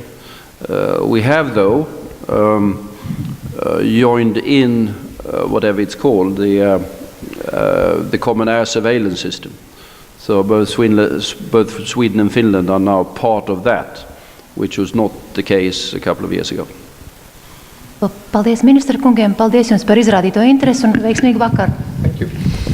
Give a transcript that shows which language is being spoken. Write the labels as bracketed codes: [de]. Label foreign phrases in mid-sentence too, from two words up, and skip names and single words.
[en] We have, though, joined in whatever it's called, the common air surveillance system. So both Sweden and Finland are now part of that, which was not the case a couple of years ago. [lv] Paldies ministra kungiem, paldies jums par izrādīto interesi un veiksmīgu vakaru. [en] Thank you.